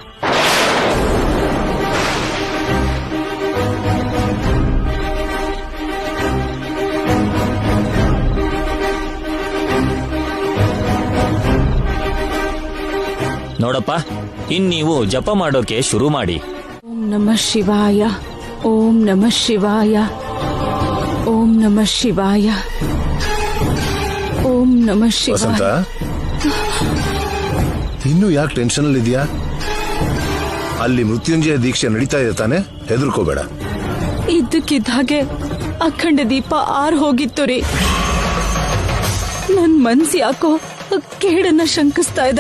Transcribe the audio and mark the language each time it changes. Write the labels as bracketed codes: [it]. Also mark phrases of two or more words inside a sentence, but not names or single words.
[kn] ನೋಡಪ್ಪ, ಇನ್ ನೀವು ಜಪ ಮಾಡೋಕೆ ಶುರು ಮಾಡಿ. [sa] ಓಂ ನಮಃ ಶಿವಾಯ, ಓಂ ನಮಃ ಶಿವಾಯ, ಓಂ ನಮಃ ಶಿವಾಯ, ಓಂ ನಮಃ ವಸಂತ, ಶಿವಾಯ. [kn] ಇನ್ನು ಯಾಕೆ ಟೆನ್ಷನ್ ಅಲ್ಲಿ ಇದೆಯಾ? ಅಲ್ಲಿ ಮೃತ್ಯುಂಜಯ ದೀಕ್ಷೆ ನಡೀತಾ ಇದೆ ತಾನೆ, ಹೆದರ್ಕೋಬೇಡ. ಇದ್ದಕ್ಕಿದ್ದ ಹಾಗೆ ಅಖಂಡ ದೀಪ ಆರ್ ಹೋಗಿತ್ತು ರೀ. ನನ್ ಮನ್ಸು ಯಾಕೋ ಕೇಡನ್ನ ಶಂಕಿಸ್ತಾ ಇದೆ.